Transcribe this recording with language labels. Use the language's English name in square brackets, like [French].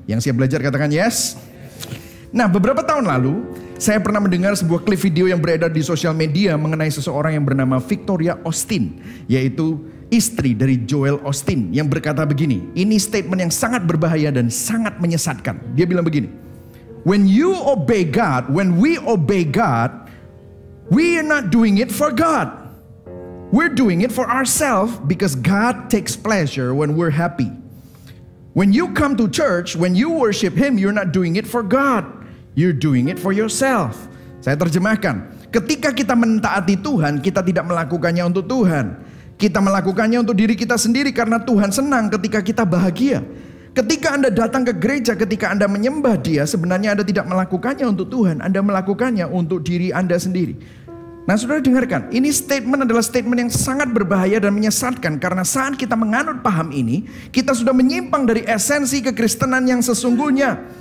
[Indonesian] Yang siap belajar katakan yes. Nah, beberapa tahun lalu saya pernah mendengar sebuah klip video yang beredar di sosial media mengenai seseorang yang bernama Victoria Austin, yaitu istri dari Joel Austin, yang berkata begini. Ini statement yang sangat berbahaya dan sangat menyesatkan. Dia bilang begini, [English] when you obey God, when we obey God, we are not doing it for God. We're doing it for ourselves because God takes pleasure when we're happy. When you come to church, when you worship Him, you're not doing it for God. You're doing it for yourself. [Indonesian] Saya terjemahkan, ketika kita mentaati Tuhan, kita tidak melakukannya untuk Tuhan. Kita melakukannya untuk diri kita sendiri karena Tuhan senang ketika kita bahagia. Ketika Anda datang ke gereja, ketika Anda menyembah Dia, sebenarnya Anda tidak melakukannya untuk Tuhan, Anda melakukannya untuk diri Anda sendiri. Nah saudara dengarkan, ini statement adalah statement yang sangat berbahaya dan menyesatkan, karena saat kita menganut paham ini, kita sudah menyimpang dari esensi kekristenan yang sesungguhnya.